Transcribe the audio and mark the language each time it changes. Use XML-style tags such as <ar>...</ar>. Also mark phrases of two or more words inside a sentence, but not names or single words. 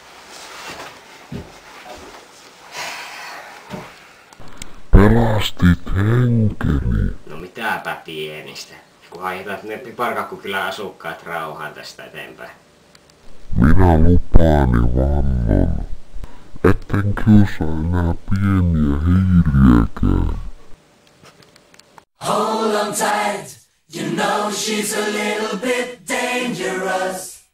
<fi>Pelastit henkeni. No mitäpä pienistä. Kun aiheutat ne Piparkakkukylän asukkaat rauhaan tästä eteenpäin. Minä lupaan ja vannon, etten kiusaa enää pieniä hiiriäkään.</fi> <en>Hold on tight, you know she's a little bit dangerous.</en>